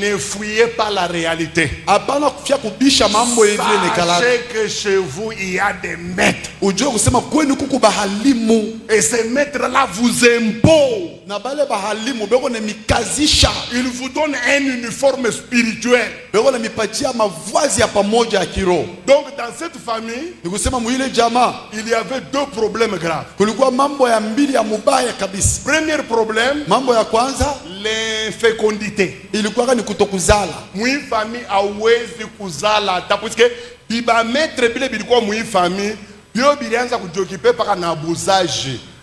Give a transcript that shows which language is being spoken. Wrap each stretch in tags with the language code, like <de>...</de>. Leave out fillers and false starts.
<fr>ne fouillez pas la réalité.</fr> <sw>hapana kufia kubisha mambo hivi nekala.</sw> <fr>Sachez que chez vous, il y a des maîtres.</fr> <sw>Ujue kusema kwenu kuku bahalimu,</sw> <fr>Et ces maîtres-là vous imposent.</fr> <sw>na bale bahalimu beko ne mikazisha,</sw> <fr>Ils vous donnent un uniforme spirituel.</fr> <sw>beko ne mipatia mavazi ya pamoja ya kiroho.</sw> <fr>Donc dans cette famille,</fr> <sw>Ni kusema mwile jamaa</sw> <fr>il y avait deux problèmes graves.</fr> <sw>kulikuwa mambo ya mbili ya mubaya kabisa.</sw> <fr>Premier problème,</fr> <sw>Mambo ya kwanza</sw> <fr>l'infécondité.</fr> <sw>ilikuwa ni kutokuzala. Mwi famille hawezi kuzala hata puisque biba maître bile bilikuwa mwi famille bio bilianza kujiokipe paka na abuzaji.</sw>